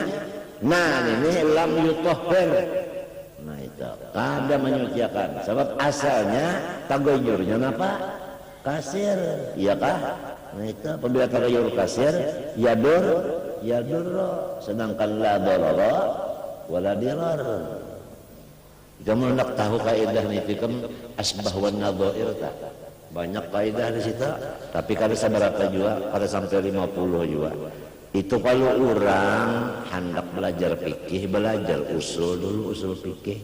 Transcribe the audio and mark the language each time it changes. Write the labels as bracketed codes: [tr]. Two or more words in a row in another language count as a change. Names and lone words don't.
[bjn] Nah ini [ar] lam yutahhir. [bjn] Nah itu kada menyucikan sebab asalnya tagayyurnya apa? Kasir, iya kah? Nah itu apabila [ar] tagayyur kasir yadur [bjn] sedangkan [ar] la darara wala dirar. [bjn] Kamu nak tahu kaidah [ar] nifikum asbah wan nadhair [bjn] tak? Banyak kaidah di situ, tapi kada seberapa juga, kada sampai 50 juga. Itu kalau orang hendak belajar fikih, belajar usul dulu, usul fikih.